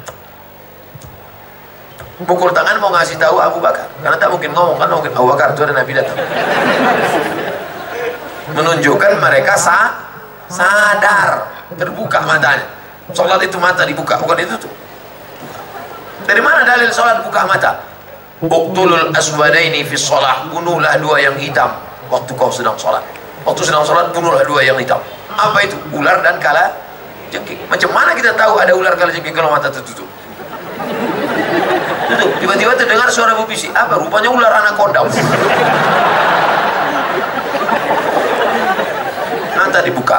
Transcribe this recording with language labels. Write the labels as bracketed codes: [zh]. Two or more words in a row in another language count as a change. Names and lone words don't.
[id] Pukul tangan mau ngasih tahu Abu Bakar, karena tak mungkin ngomong, kan mungkin Abu Bakar itu ada Nabi datang. Menunjukkan mereka sadar, terbuka matanya. Sholat itu mata dibuka, bukan itu tuh. Dari mana dalil sholat buka mata? [ar] اقتلوا الأسودين في الصلاة, [id] bunuhlah dua yang hitam waktu kau sedang sholat. Waktu sedang sholat bunuhlah dua yang hitam. Apa itu? Ular dan kala jengking. Macam mana kita tahu ada ular kala jengking kalau mata tertutup? Tiba-tiba terdengar suara berbisik. Apa? Rupanya ular anaconda. Mata dibuka.